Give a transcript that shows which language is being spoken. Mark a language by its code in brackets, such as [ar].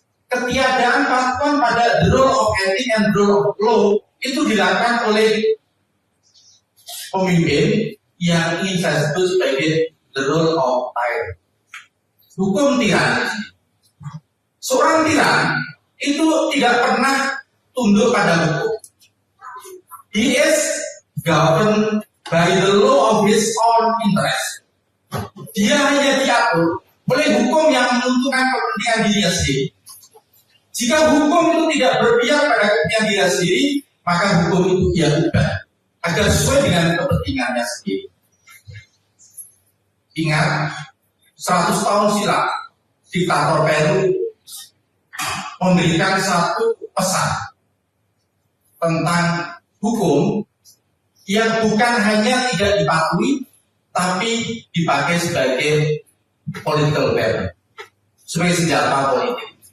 [id] Ketiadaan patuhan pada [en] the rule of ethics and the rule of law [id] itu dilakukan oleh pemimpin yang ingin saya sebut sebagai [en] the rule of tyrant. [id] Hukum tirani. Seorang tiran itu tidak pernah tunduk pada hukum. [en] He is governed by the law of his own interest. [id] Dia hanya diatur oleh hukum yang menentukan kepentingan dirinya sendiri. Jika hukum itu tidak berpihak pada kepentingan dirinya sendiri, maka hukum itu ia ubah agar sesuai dengan kepentingannya sendiri. Ingat, 100 tahun silam, diktator Peru memberikan satu pesan tentang hukum yang bukan hanya tidak dipatuhi, tapi dipakai sebagai political weapon, sebagai senjata politik.